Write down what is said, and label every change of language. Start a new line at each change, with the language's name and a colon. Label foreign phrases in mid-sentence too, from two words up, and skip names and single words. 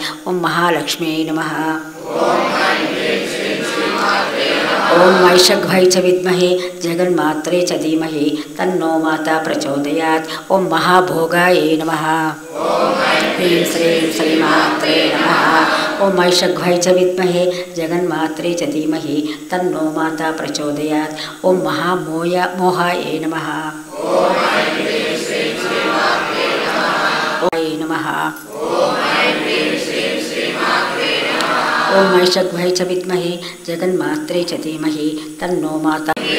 Sanskrit: ओम महालक्ष्म्यै नमः। ओम महिषद्वै च विद्महे जगन्मात्रे च धीमहि तन्नो माता प्रचोदयात्। ओम महाभोगायै नमः। ह्रीं श्रीं श्रीमात्रे नमः। ఓం మైషగ్వై చ విద్మహే జగన్మాత్రే చ ధీమహి తన్నో మాతా ప్రచోదయాత్. ఓం మహామోహాయే నమః. ఓం నమః. ఓం మైషగ్వై చ విద్మహే జగన్మాత్రే చ ధీమహి తన్నో మాతా.